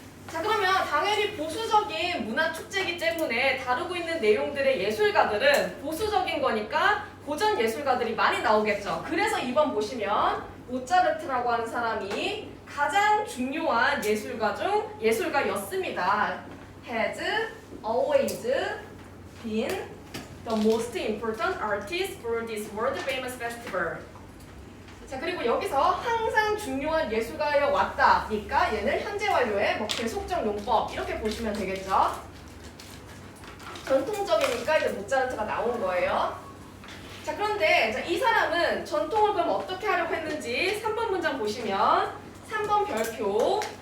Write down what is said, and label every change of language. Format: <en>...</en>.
<ko>자, 그러면 당연히 보수적인 문화 축제이기 때문에 다루고 있는 내용들의 예술가들은 보수적인 거니까 고전 예술가들이 많이 나오겠죠. 그래서 2번 보시면 모차르트라고 하는 사람이 가장 중요한 예술가 중 예술가였습니다.</ko> <en>has always been the most important artist for this world famous festival.</en> <ko>자, 그리고 여기서 항상 중요한 예술가여 왔다니까 얘는 현재 완료의 뭐 계속적 용법 이렇게 보시면 되겠죠. 전통적이니까 이제 모차르트가 나온 거예요. 자, 그런데 자, 이 사람은 전통을 그럼 어떻게 하려고 했는지 3번 문장 보시면 3번 별표.</ko>